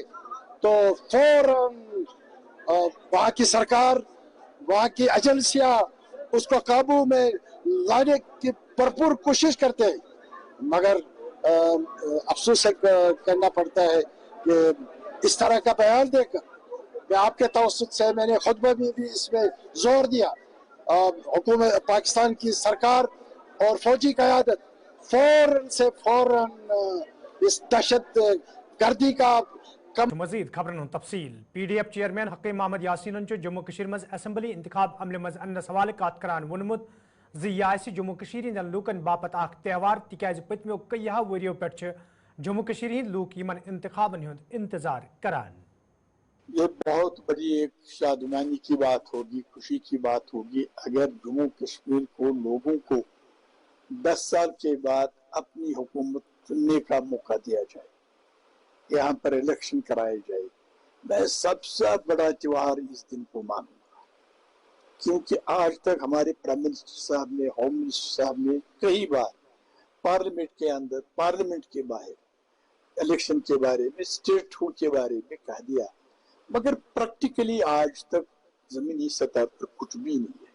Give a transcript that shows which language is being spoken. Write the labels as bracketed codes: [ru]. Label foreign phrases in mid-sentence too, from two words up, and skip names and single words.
[hi] तो फौरन वहाँ की सरकार, वहाँ की एजेंसियां उसको काबू में लाने की भरपूर कोशिश करते हैं, मगर अफसोस करना पड़ता है कि इस तरह का बयान देकर मैं आपके तवस्सुत से मैंने खुतबा में भी इसमें जोर दिया, हुकूमत पाकिस्तान की सरकार और फौजी क़यादत फौरन से फौरन इस दहशतगर्दी का [ks] मजीद खबरन तफसील PDF चेयरमैन हकीम मोहम्मद यासीन जम्मू कश्मीर मज असम्बली इंतखाब अमले मज अन्नस हवाले कत करान वोनमुत ज़ यह जम्मू कश्मीर हंदन लूकन बापत अख त्यौहार तिकाज पतमो कई वरियो पे जम्मू कश्मीर हिंद लूक यमन इंतखाबन हुंद इंतजार करान। [hi] ये बहुत बड़ी एक शादमानी की बात होगी, खुशी की बात होगी अगर जम्मू कश्मीर को लोगों को 10 साल के बाद अपनी हुकूमत चुनने का मौका दिया जाए, यहाँ पर इलेक्शन कराए जाए। मैं सबसे बड़ा त्योहार इस दिन को मानूंगा, क्योंकि आज तक हमारे [en] prime minister [hi] साहब ने, [en] home minister [hi] साहब ने कई बार पार्लियामेंट के अंदर, पार्लियामेंट के बाहर इलेक्शन के बारे में, स्टेट हुड के बारे में कह दिया, मगर प्रैक्टिकली आज तक जमीनी सतह पर कुछ भी नहीं है।